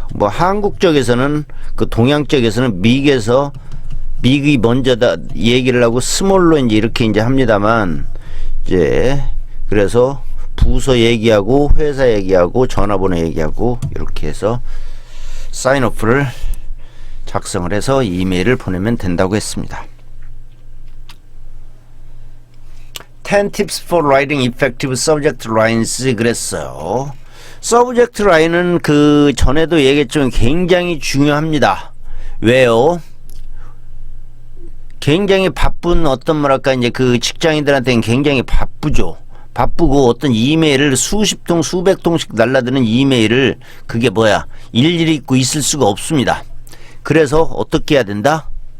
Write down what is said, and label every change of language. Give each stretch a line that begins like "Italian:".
Korean: 한국 쪽에서는 동양 쪽에서는 빅이 먼저다 얘기를 하고 스몰로 이렇게 합니다만, 그래서 부서 얘기하고 회사 얘기하고 전화번호 얘기하고 이렇게 해서 사인오프를 작성을 해서 이메일을 보내면 된다고 했습니다.
English: 10 tips for writing effective subject lines
Korean: 그랬어요. subject line은 전에도 얘기했지만 굉장히 중요합니다. 왜요? 굉장히 바쁜 직장인들한테는 굉장히 바쁘죠. 바쁘고 이메일을 수십 통 수백 통씩 날라드는 이메일을 일일이 읽고 있을 수가 없습니다. 그래서 어떻게 해야 된다?